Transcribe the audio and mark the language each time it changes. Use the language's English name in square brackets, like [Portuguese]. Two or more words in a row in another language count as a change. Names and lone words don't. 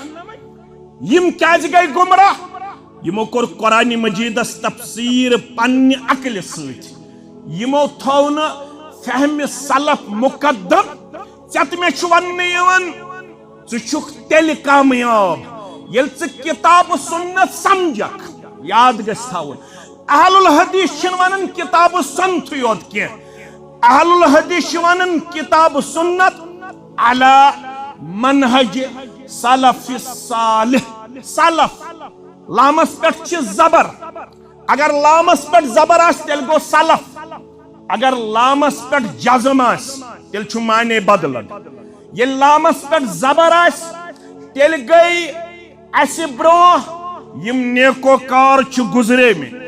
[Kashmiri] یم کیاز گئی گمراہ یمو کور قرآن مجیدس تفسیر پنہ عقل سۭتۍ یمو تھو نہ فہم سلف مقدم. ژےٚ تہٕ مےٚ چھُ وننہٕ یِوان ژٕ چھُکھ تیٚلہِ کامیاب ییٚلہِ ژٕ کتاب سنت سمجھکھ. یاد گژھِ تھاوُن اہل الحدیث چھِنہٕ ونان کتاب سنتھٕے یوت کینٛہہ اہل الحدیث چھِ ونان کتاب سنت [Arabic] علی منہج سلف صالح. [Kashmiri] سلف لامس پٮ۪ٹھ چھِ زبر اگر لامس پٮ۪ٹھ زبر آسہِ تیٚلہِ گوٚو سلف اگر لامس پٮ۪ٹھ جزم آسہِ تیٚلہِ چھُ معنے بدلن. ییٚلہِ لامس پٮ۪ٹھ زبر آسہِ تیٚلہِ گٔے اَسہِ برٛونٛہہ یم نیکوکار چھِ گُزریمٕتۍ.